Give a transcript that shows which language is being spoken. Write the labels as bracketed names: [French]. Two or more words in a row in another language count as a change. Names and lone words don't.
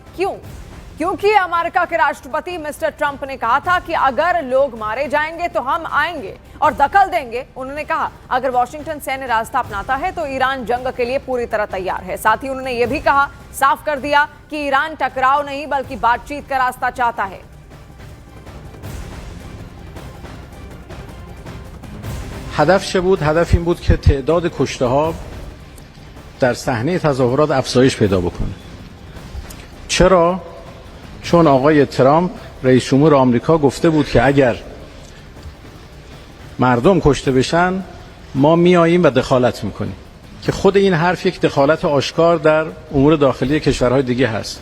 [Hindi] क्योंकि अमेरिका के राष्ट्रपति मिस्टर ट्रंप ने कहा था कि अगर लोग मारे जाएंगे तो हम आएंगे और दखल देंगे। उन्होंने कहा, अगर वॉशिंगटन सैन्य रास्ता अपनाता है तो ईरान जंग के लिए पूरी तरह तैयार है। साथ ही उन्होंने यह भी कहा, साफ कर दिया कि ईरान टकराव नहीं बल्कि बातचीत का रास्ता चाहता है। [Persian] هدف چه بود؟ هدف این بود که تعداد کشته‌ها در صحنه تظاهرات افزایش پیدا بکنه. چرا؟ چون آقای ترامپ رئیس جمهور آمریکا گفته بود که اگر مردم کشته بشن ما میاییم و دخالت میکنیم، که خود این حرف یک دخالت آشکار در امور داخلی کشورهای دیگه هست.